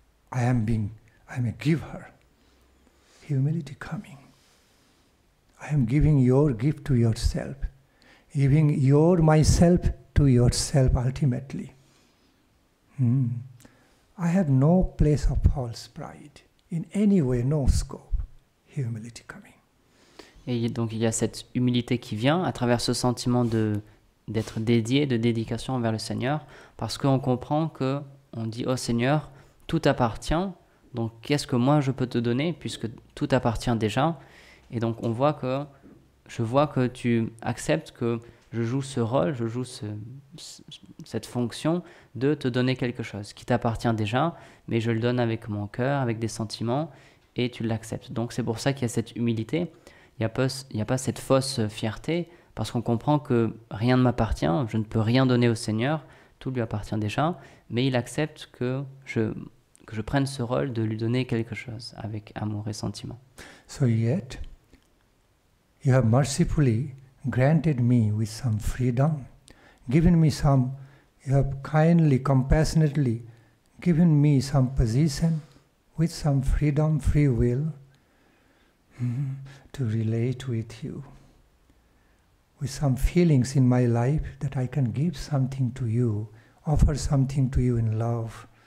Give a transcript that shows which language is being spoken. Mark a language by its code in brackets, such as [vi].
[en] I am a giver. Humility coming. I am giving your gift to yourself, giving your myself to yourself ultimately. I have no place of false pride, in any way, no scope. Humility coming. [fr] Et donc il y a cette humilité qui vient à travers ce sentiment d'être dédié, de dédication envers le Seigneur, parce qu'on comprend que on dit oh Seigneur, tout appartient. Donc qu'est-ce que moi je peux te donner puisque tout appartient déjà. Et donc je vois que tu acceptes que je joue ce rôle, je joue cette fonction de te donner quelque chose qui t'appartient déjà, mais je le donne avec mon cœur, avec des sentiments, et tu l'acceptes. Donc c'est pour ça qu'il y a cette humilité. Il n'y a pas cette fausse fierté, parce qu'on comprend que rien ne m'appartient, je ne peux rien donner au Seigneur, tout lui appartient déjà, mais il accepte que je prenne ce rôle de lui donner quelque chose avec amour et sentiment. [en] So yet, you have mercifully granted me with some freedom, given me some, you have kindly, compassionately given me some position with some freedom, free will, to relate with you, with some feelings in my life that I can give something to you, offer something to you in love.